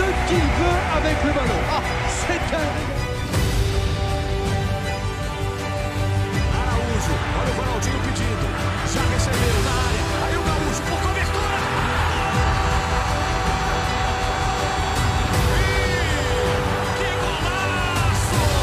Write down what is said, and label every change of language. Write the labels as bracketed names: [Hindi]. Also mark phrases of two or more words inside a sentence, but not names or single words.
[French] qu'il veut avec le ballon. Ah, c'est un régal. [Portuguese] Araújo, olha o Ronaldinho pedindo. Já receberam na área. Aí o Gaúcho por cobertura. Que golaço!